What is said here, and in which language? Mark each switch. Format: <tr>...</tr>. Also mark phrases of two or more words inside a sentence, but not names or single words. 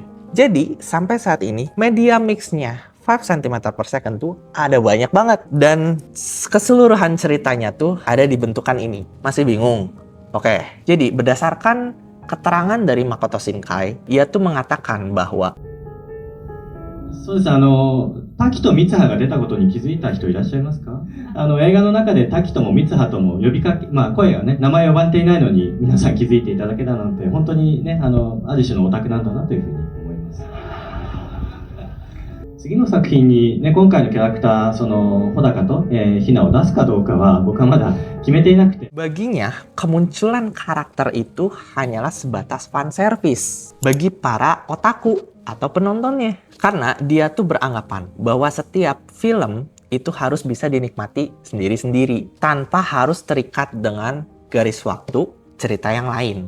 <id>Jadi sampai saat ini</id> <en>media mix-</en> <id>nya 5 cm per second tuh ada banyak banget. Dan keseluruhan ceritanya tuh ada di bentukan ini. Masih bingung? Oke, jadi berdasarkan keterangan dari Makoto Shinkai, ia tuh mengatakan bahwa</id> <ja>そうです。滝と三葉が出たことに気づいた人いらっしゃいますか？映画の中で滝とも三葉とも呼びかけ、声がね、名前呼ばれていないのに皆さん気づいていただけたなんて、本当にね、ある種のオタクなんだなというふうに思います。次の作品にね、今回のキャラクター、穂高と、ひなを出すかどうかは僕はまだ決めていなくて。</ja> <id>baginya kemunculan karakter itu hanyalah sebatas</id> <en>fan service</en> <id>bagi para otaku atau penontonnya. Karena dia tuh beranggapan bahwa setiap film itu harus bisa dinikmati sendiri-sendiri tanpa harus terikat dengan garis waktu cerita yang lain.</id>